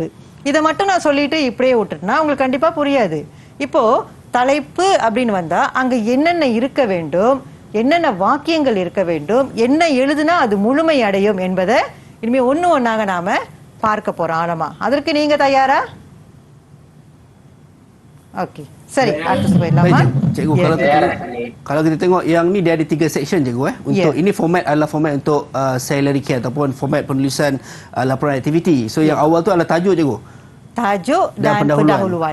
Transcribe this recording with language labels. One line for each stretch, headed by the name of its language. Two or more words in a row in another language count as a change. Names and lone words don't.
Tamil: இதை மட்டும் நான் சொல்லிட்டு இப்படியே விட்டுட்டேன்னா உங்களுக்கு கண்டிப்பா புரியாது. இப்போ தலைப்பு அப்படின்னு வந்தா அங்க என்னென்ன இருக்க வேண்டும், என்னென்ன வாக்கியங்கள் இருக்க வேண்டும், என்ன எழுதுனா அது முழுமை அடையும் என்பதை இனிமே ஒண்ணாக நாம பார்க்க போறோம் ஆழமா. அதற்கு நீங்க தயாரா?
Malay: Okey. Sorry, atas lama. Cikgu, kalau kita tengok yang ni dia ada 3 section cikgu untuk ini format adalah format untuk salary care ataupun format penulisan laporan aktiviti. So yang awal tu adalah tajuk cikgu. Tajuk dan pendahuluan.